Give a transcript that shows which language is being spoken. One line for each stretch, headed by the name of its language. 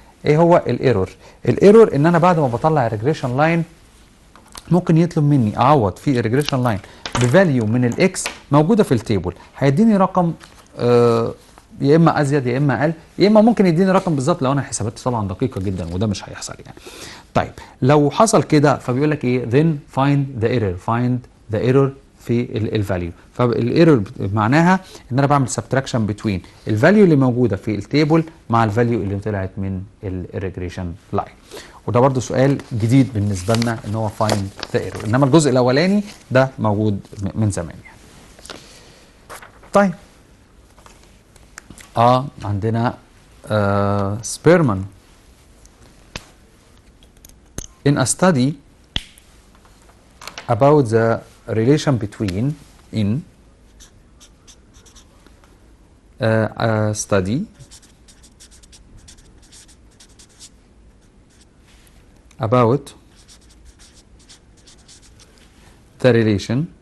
Arabic: ايه هو الايرور؟ الايرور ان انا بعد ما بطلع الريجريشن لاين ممكن يطلب مني اعوض في الريجريشن لاين بفاليو من الاكس موجوده في التيبل، هيديني رقم يا اما ازيد يا اما اقل، يا اما ممكن يديني رقم بالظبط لو انا حساباتي طبعا دقيقه جدا، وده مش هيحصل يعني. طيب لو حصل كده فبيقول لك ايه؟
English: then find the error. find the error
Arabic: في الفاليو. فالايرور معناها ان انا بعمل سبتراكشن بين الفاليو اللي موجوده في التيبل مع الفاليو اللي طلعت من الريجريشن لاين. وده برضو سؤال جديد بالنسبه لنا ان هو
English: find the error،
Arabic: انما الجزء الاولاني ده موجود من زمان يعني. طيب عندنا
English: Spearman in a study about the relation between a study about the relation